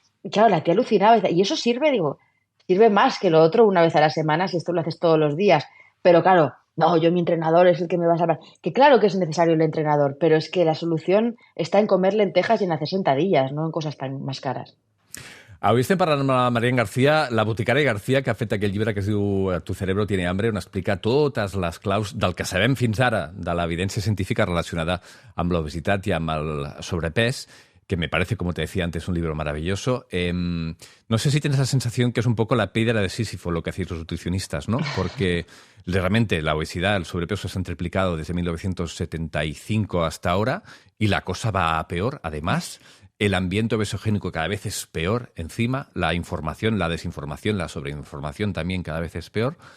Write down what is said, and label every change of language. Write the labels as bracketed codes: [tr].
[es] Y claro, la tía alucinaba. Y eso sirve, digo, sirve más que lo otro una vez a la semana si esto lo haces todos los días. Pero claro, no, yo mi entrenador es el que me va a salvar. Que claro que es necesario el entrenador, pero es que la solución está en comer lentejas y en hacer sentadillas, no en cosas tan más caras. [ca] Avui estem parlant amb la Marian García, la boticària García, que ha fet aquell llibre que es diu Tu cerebro tiene hambre, on explica totes les claus del que sabem fins ara de l'evidència científica relacionada amb l'obesitat i amb el sobrepès, [es] que me parece, como te decía antes, un libro maravilloso. No sé si tienes la sensación que es un poco la piedra de Sísifo lo que hacéis los nutricionistas, ¿no? Porque realmente la obesidad, el sobrepeso se han triplicado desde 1975 hasta ahora y la cosa va a peor. Además, el ambiente obesogénico cada vez es peor encima, la información, la desinformación, la sobreinformación también cada vez es peor.